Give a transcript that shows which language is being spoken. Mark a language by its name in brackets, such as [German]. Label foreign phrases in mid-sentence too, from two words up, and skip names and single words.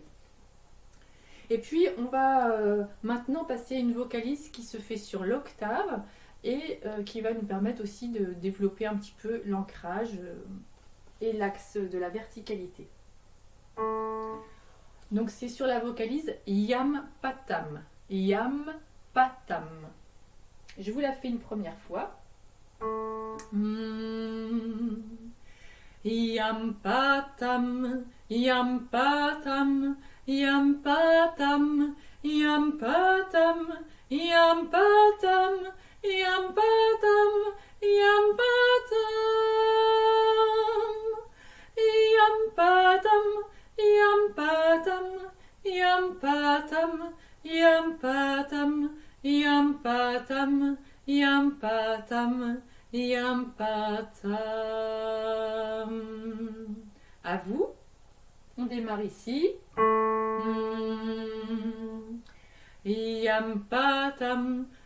[French] Et puis on va maintenant passer à une vocalise qui se fait sur l'octave et qui va nous permettre aussi de développer un petit peu l'ancrage et l'axe de la verticalité. Donc c'est sur la vocalise Yam Patam. Yam Patam. Je vous la fais une première fois. Yam Patam, Yam Patam, Yam Patam, Yam Patam, Yam Patam, Yam Patam, Yam Patam, Yam Patam, Yam Patam, Yam Patam, Yam Patam, Yam Patam, Yam Patam. À vous. On démarre ici. Yam Patam.